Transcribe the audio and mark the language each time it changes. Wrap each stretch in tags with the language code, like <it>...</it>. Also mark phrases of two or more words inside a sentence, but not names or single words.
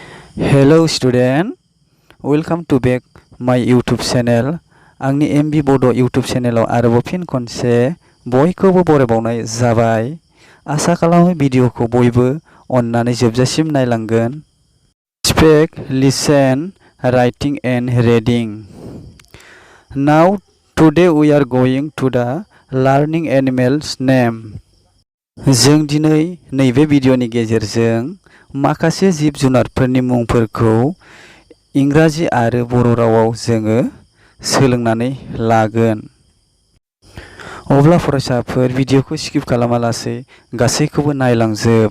<en>Hello student, welcome to back my YouTube channel.</en> <brx>आंनि MB Bodo YouTube channelaव आरोबाव फिन खनसे बयखौबो बरायबावनाय जाबाय। आसा खालामो भिडिअखौ बयबो अननानै जोबजासिम नायलांगोन।</brx> <en>Speak, listen, writing and reading. Now today we are going to the learning animals name.</en> <brx>जों दिनै नैबे भिडिअनि गेजेरजों माखासे जिब जुनारफोरनि मुंफोरखौ इंराजि आरो बर' रावाव जोङो सोलोंनानै लागोन। अब्ला फरायसाफोर भिडिअखौ स्किप खालामालासे गासैखौबो नायलांजोब।</brx>